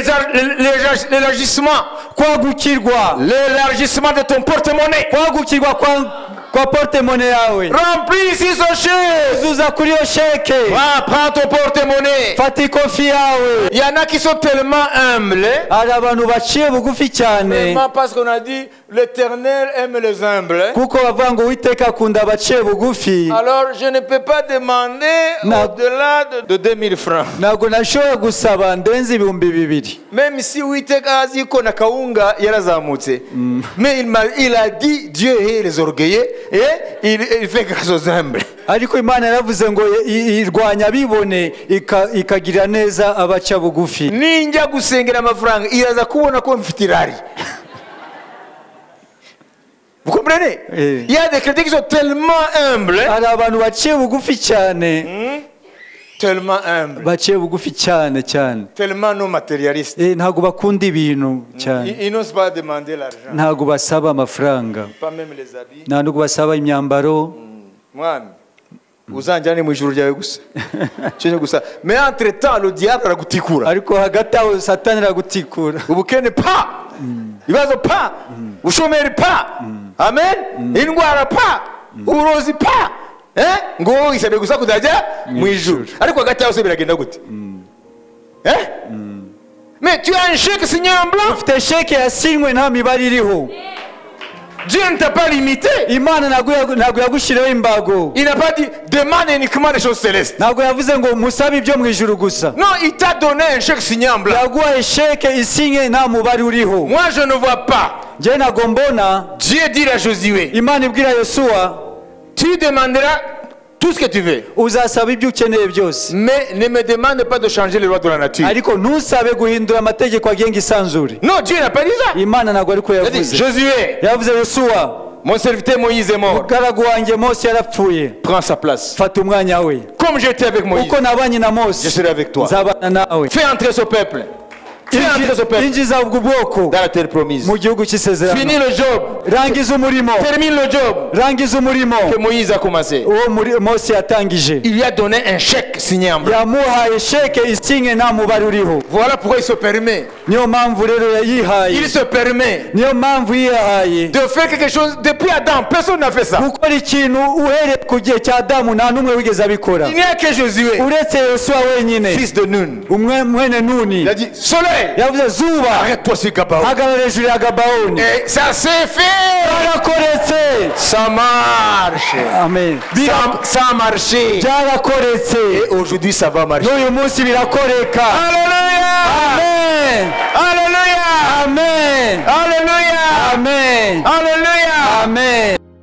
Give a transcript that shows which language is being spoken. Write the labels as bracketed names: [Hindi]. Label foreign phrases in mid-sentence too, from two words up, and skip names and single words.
[French] l'élargissement, [Kinyarwanda] kwagukirwa, [French] l'élargissement de ton porte-monnaie, [Kinyarwanda] kwagukirwa kwa portemone yawe, [French] rempli sur ce chèque. [Kinyarwanda] uzuza kuri iyo sheke, [French] Prends ton porte-monnaie. [Kinyarwanda] fata ikofi yawe. [French] Il y en a qui sont tellement humbles, [Kinyarwanda] Hari abantu baciye bugufi cyane, [French] vraiment parce qu'on a dit l'Éternel aime les humbles. [Kinyarwanda] kuko bavuga ngo Uwiteka akunda abaciye bugufi. [French] Alors je ne peux pas demander [Kinyarwanda] Na- [French] au-delà de 2000 francs. [Kinyarwanda] Ntabwo nashobora gusaba ndenze ibihumbi 2,000. [French] Même si [Kinyarwanda] Uwiteka azi ko na kawunga yarazamutse. [French] Mais il a dit Dieu hait les orgueilleux et il fait grâce aux humbles. [Kinyarwanda] Ariko Imana yaravuze ngo irwanya abibone ikagirira neza abaca bugufi. Ninjya gusengera amafaranga iraza kubona ko mfite irari. [French] Vous comprenez? Eh. Il y a des chrétiens qui sont tellement humbles. [Kinyarwanda] Hari abantu baciye bugufi cyane, [French] Tellement humbles. [Kinyarwanda] baciye bugufi cyane cyane. [French] Tellement non matérialistes. [Kinyarwanda] Ntabwo bakunda ibintu cyane, [French] Ils n'osent pas demander l'argent. [Kinyarwanda] ntabwo basaba amafaranga, [French] Pas même les habits. [Kinyarwanda] ntabwo basaba imyambaro. Mwami, uzanjyane mu ijuru ryawe gusa. Cyo gusa. [French] Mais entre temps le diable aragutikura. [Kinyarwanda] Ariko hagati aho Satani aragutikura. Ubukene pa. Ibibazo pa. Ubushomeri pa. Amen. Indwara pa. Uburozi pa. Ngo isabe gusa kuzajya mu ijuru. Ariko hagati aho se biragenda gute? [French] Mais tu as un chèque signé en blanc. [Kinyarwanda] Ufite sheke yasinywe nta mibare iriho. [French] Dieu ne t'a pas limité. [Kinyarwanda] Imana ntabwo yagushyiriyeho imbago. [French] Il n'a pas dit demande uniquement des choses célestes. [Kinyarwanda] Ntabwo yavuze ngo musabe ibyo mu ijuru gusa. [French] Non, il t'a donné un chèque signé en blanc. [Kinyarwanda] Yaguhaye sheke isinye nta mubare uriho. [French] Moi je ne vois pas. [Kinyarwanda] Njye ntabwo mbona. [French] Dieu dit à Josué, [Kinyarwanda] Imana ibwira Yosuwa, [French] tu demanderas tout ce que tu veux. [Kinyarwanda] Uzasaba ibyo ukeneye byose. [French] Mais ne me demande pas de changer les lois de la nature. [Kinyarwanda] Ariko ntusabe guhindura amategeko agenga isanzure. [French] Non, Dieu n'a pas dit ça. [Kinyarwanda] Imana ntabwo ariko yavuze. [French] Josué, [Kinyarwanda] yavuze Yosuwa, [French] mon serviteur Moïse est mort. [Kinyarwanda] Mugaragu wanjye Mose yarapfuye. [French] Prends sa place. [Kinyarwanda] Fata umwanya we. [French] Comme j'étais avec Moïse, [Kinyarwanda] uko nabanye na Mose, [French] je serai avec toi. [Kinyarwanda] Nzabana nawe. [French] Fais entrer ce peuple. [Kinyarwanda] Injiza ubwo bwoko [French] dans la terre promise. [Kinyarwanda] Mu gihugu cy'isezerano. [French] Finis le job. [Kinyarwanda] Rangiza umurimo. [French] Termine le job. [Kinyarwanda] Rangiza umurimo [French] que Moïse a commencé. [Kinyarwanda] Uwo Mose yatangije. [French] Il lui a donné un chèque signé en blanc. [Kinyarwanda] Yamuhaye sheke isinye nta mubare uriho. [French] Voilà pourquoi il se permet. [Kinyarwanda] Niyo mpamvu rero yayihaye. [French] Il se permet. [Kinyarwanda] Niyo mpamvu yihaye. [French] De faire quelque chose depuis Adam. Personne n'a fait ça. [Kinyarwanda] Gukora ikintu uhereye ku gihe cya Adamu nta n'umwe wigeze abikora. [French] Il n'y a que Josué. [Kinyarwanda] Uretse Yosuwa wenyine. [French] Fils de Nun. [Kinyarwanda] Mwene Nuni. [French] Il a dit soleil. [Kinyarwanda] Yavuze zuba. [French] Arrête-toi sur Gabaon. [Kinyarwanda] Hagarara hejuru ya Gabaoni. [French] Et ça s'est fait. [Kinyarwanda] Byarakoretse. [French] Ça marche. [Kinyarwanda] Amen. [French] Ça a marché. [Kinyarwanda] Byarakoretse. [French] Et aujourd'hui ça va marcher. [Kinyarwanda] N'uyu munsi birakoreka. [French] Alléluia. [Kinyarwanda] Amen. [French] Alléluia. [Kinyarwanda] Amen. [French] Alléluia. [Kinyarwanda] Amen. [French] Alléluia. [Kinyarwanda] Amen.